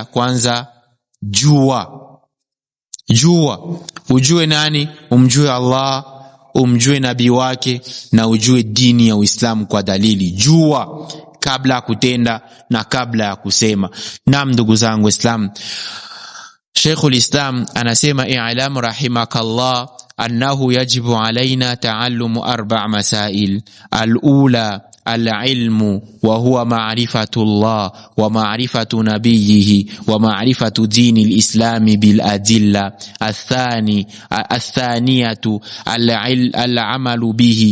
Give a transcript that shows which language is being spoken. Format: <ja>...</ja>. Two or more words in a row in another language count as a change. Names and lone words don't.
<sw>Kwanza jua, ujue nani? Umjue Allah, umjue nabii wake, na ujue dini ya Uislamu kwa dalili. Jua kabla ya kutenda na kabla ya kusema. Naam, ndugu zangu Islam, Sheikhul Islam anasema</sw> <ar>اعلم رحمك الله أنه يجب علينا تعلم 4 مسائل. Al-ula العلم وهو معرفة الله ومعرفة نبيه ومعرفة دين الإسلام بالأدلة. الثانية العمل به.</ar>